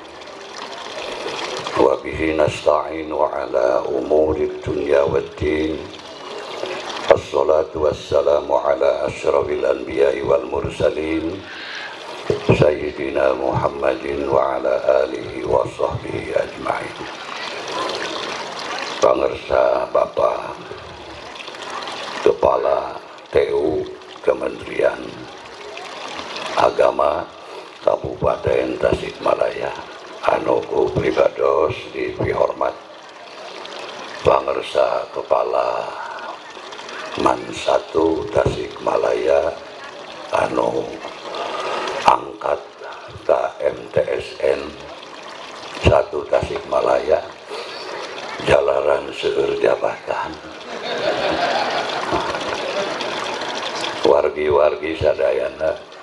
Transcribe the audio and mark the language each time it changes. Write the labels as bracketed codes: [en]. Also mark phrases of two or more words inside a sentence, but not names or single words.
[ar] وبه نستعين على أمور الدنيا والدين. الصلاة والسلام على أشرف الأنبياء والمرسلين سيدنا محمد وعلى آله وصحبه أجمعين. [su] Pangersa Bapak Kepala TU Kementerian Agama Kabupaten Tasikmalaya, anu pribados dihormat pangersa Kepala Man 1 Tasikmalaya anu angkat KMTSN 1 Tasikmalaya jalaran seueur jabatan, wargi-wargi sadayana,